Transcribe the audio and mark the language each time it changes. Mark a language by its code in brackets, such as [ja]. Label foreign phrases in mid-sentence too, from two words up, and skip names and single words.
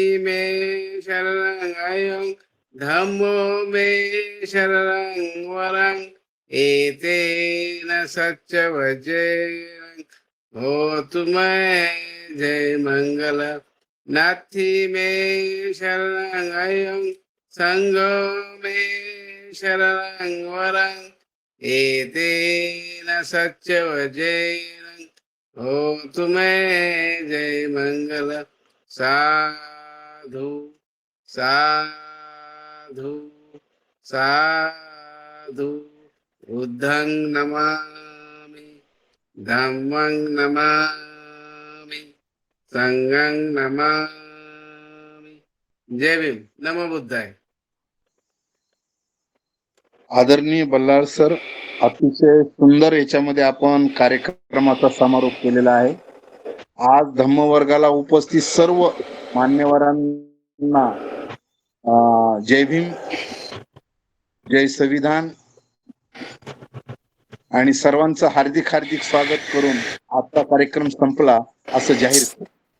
[pi] मे शरणं अयं धम्मो मे शरणं वरं एतेन सत्यवचेन होतु मे जय मंगलं नाथि मे शरणं अयं संगो मे शरणं वरं एतेन सत्यवचेन होतु मे जय मंगलं साधु साधु साधु बुद्धं नमामि धम्मं नमामि संघं नमामि. [mr] जय भीम. [pi] नमो बुद्धाय. [mr] आदरणीय बल्लाळ सर, अतिशय सुंदर याच्यामध्ये आपण कार्यक्रमाचा समारोप केलेला आहे. आज धम्मवर्गाला उपस्थित सर्व मान्यवरांना जय भीम, जय संविधान आणि सर्वांचं हार्दिक हार्दिक स्वागत करून आजचा कार्यक्रम संपला असं जाहीर